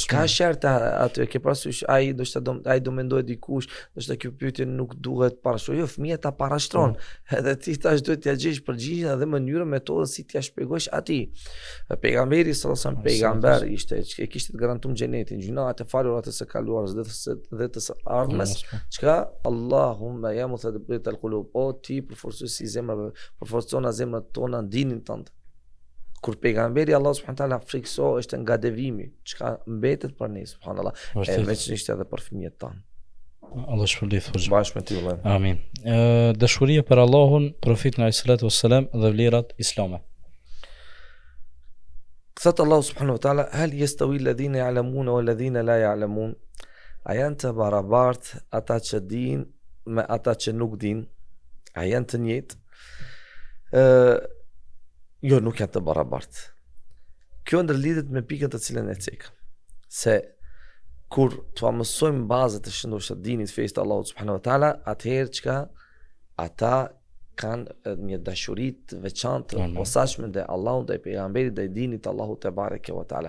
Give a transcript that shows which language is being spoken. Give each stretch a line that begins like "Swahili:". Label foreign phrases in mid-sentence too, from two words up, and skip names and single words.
Albanian: Ka sherta aty, ke parasysh ai do mendoj dikush, ndoshta kjo pyetje nuk duhet parashtrojë, jo, fëmia ta parashtron. Edhe ti tash duhet t'ia gjesh përgjigjen dhe mënyrën, metodën si t'ia shpjegosh atij. Pejgamberi
Arabic: صلى الله عليه وسلم
Albanian: pejgamber ishte, e kishte të garantuar xhenetin, gjunat e falurat e së kaluarës dhe të së ardhmes.
Arabic: Çka اللهم يا مثبت القلوب,
Albanian: o ti përforcuesi i zemrave, përforcona zemrat tona ndinin tënd. Kur pejgamberi Allah
Arabic: سبحانه تعالى
Albanian: frikso është nga devimi, çka mbetet për ne subhanallah, e veçanërisht edhe për fëmijët tanë. Allah shpërblet hoxha. Bashkë me ty vëllai. Amin. Dashuria për Allahun, profetin
Arabic: عليه الصلاة والسلام
Albanian: dhe vlerat islame.
Arabic: Thot Allah سبحانه وتعالى هل يستوي الذين يعلمون والذين لا يعلمون?
Albanian: A janë të barabartë ata që dinë me ata që nuk dinë? A janë të njëjtë? Jo, nuk janë të barabartë. Kjo ndërlidhet me pikën të cilën e cek. Se kur t'u mësojmë bazat e shëndoshta të dinit fejës të Allahut
Arabic: سبحانه وتعالى,
Albanian: atëherë çka ata kanë një dashuri të veçantë të posaçme ndaj Allahut, ndaj pejgamberit, ndaj dinit të Allahut
Arabic: تبارك وتعالى.